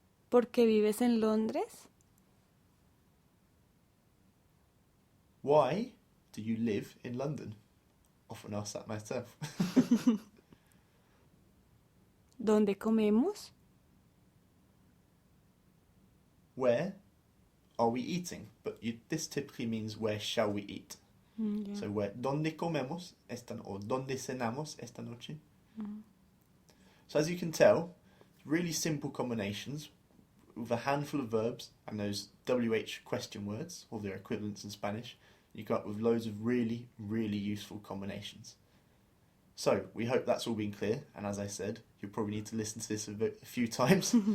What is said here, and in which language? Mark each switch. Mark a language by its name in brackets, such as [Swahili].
[Spanish] ¿Por qué vives en Londres? [English] Why do you live in London? Often ask that myself. [Spanish] ¿Dónde comemos? [English] Where are we eating? But this typically means where shall we eat? Yeah. So where, [Spanish] ¿dónde comemos [English] or [Spanish] ¿dónde cenamos esta noche? [English] So as you can tell, really simple combinations with a handful of verbs and those WH question words, or their equivalents in Spanish. You come up with loads of really, really useful combinations. So, we hope that's all been clear, and as I said, you'll probably need to listen to this a few times.